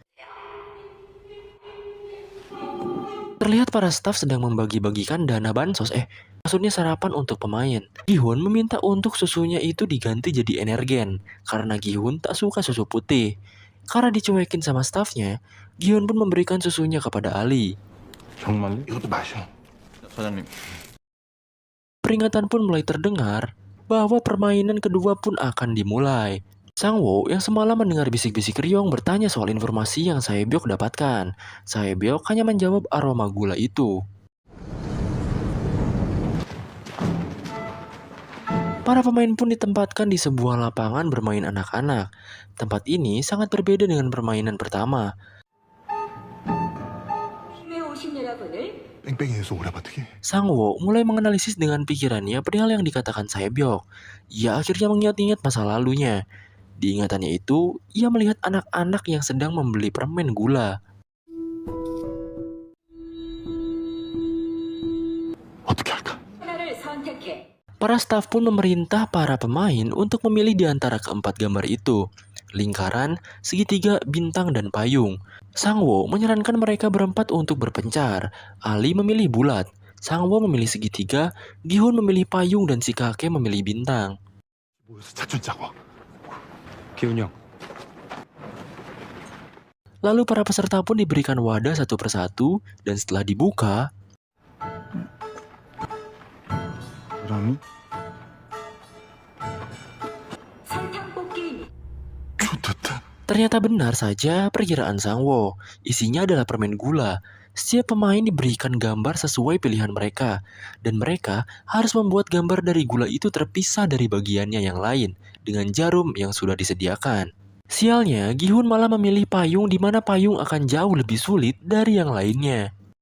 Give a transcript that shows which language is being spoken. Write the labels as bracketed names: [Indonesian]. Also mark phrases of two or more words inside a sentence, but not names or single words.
[Indonesian] Terlihat para staf sedang membagi-bagikan dana bansos, maksudnya sarapan untuk pemain. Gi-hun meminta untuk susunya itu diganti jadi energen, karena Gi-hun tak suka susu putih. Karena dicuekin sama stafnya, Gi-hun pun memberikan susunya kepada Ali. [Korean] 정말요? 이것도 마셔. 사장님. [Indonesian] Peringatan pun mulai terdengar bahwa permainan kedua pun akan dimulai. Sang-woo yang semalam mendengar bisik-bisik Ryong bertanya soal informasi yang Sae-byok dapatkan. Sae-byok hanya menjawab aroma gula itu. Para pemain pun ditempatkan di sebuah lapangan bermain anak-anak. Tempat ini sangat berbeda dengan permainan pertama. [Korean] 뺑뺑이에서 오라버티게. [Indonesian] Sang-woo mulai menganalisis dengan pikirannya perihal yang dikatakan Sae-byok. Ia akhirnya mengingat-ingat masa lalunya. Di ingatannya itu, ia melihat anak-anak yang sedang membeli permen gula. [Korean] 어떻게 할까? [Indonesian] Para staf pun memerintah para pemain untuk memilih di antara keempat gambar itu. Lingkaran, segitiga, bintang, dan payung. Sang-woo menyarankan mereka berempat untuk berpencar. Ali memilih bulat, Sang-woo memilih segitiga, Gi-hun memilih payung, dan si kakek memilih bintang. [Korean] 모여서 작전 짜고. 기훈이 형. [Indonesian] Lalu para peserta pun diberikan wadah satu persatu, dan setelah dibuka, [Korean] 사람이? 좋댔다. [Indonesian] Ternyata benar saja perkiraan Sangwo. Isinya adalah permen gula. Setiap pemain diberikan gambar sesuai pilihan mereka, dan mereka harus membuat gambar dari gula itu terpisah dari bagiannya yang lain dengan jarum yang sudah disediakan. Sialnya, Gi-hun malah memilih payung di mana payung akan jauh lebih sulit dari yang lainnya.